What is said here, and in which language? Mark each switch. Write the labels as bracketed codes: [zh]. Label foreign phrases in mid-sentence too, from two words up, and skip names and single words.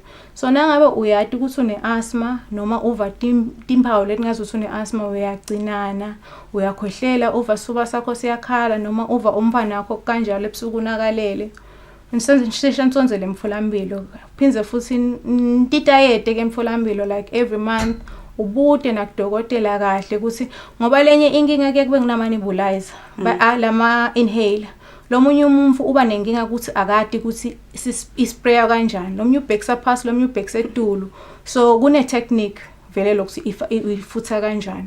[ss] So nangabe uyati ukuthi une asthma noma uva timpawu letingazuthi une asthma uyagcinana, uyakhohlela, uva sifuba sakho siyakhala noma uva umfana wakho kanjalo ebusuku nakalele. Ngisonzele emfolampilo. Phinze futhi ntitayete ke emfolampilo [en] like every month. [ss] Ubute nakudokotela kahle ukuthi ngoba lenye inkinga ke kube kunama nebulizer lama inhaler. Lo munye umuntu uba nenkinga ukuthi akade ukuthi isprayer kanjani, lo munye ubhekisa phansi, lo munye ubhekisa edulu. So kune technique vele lokuthi ifutha kanjani.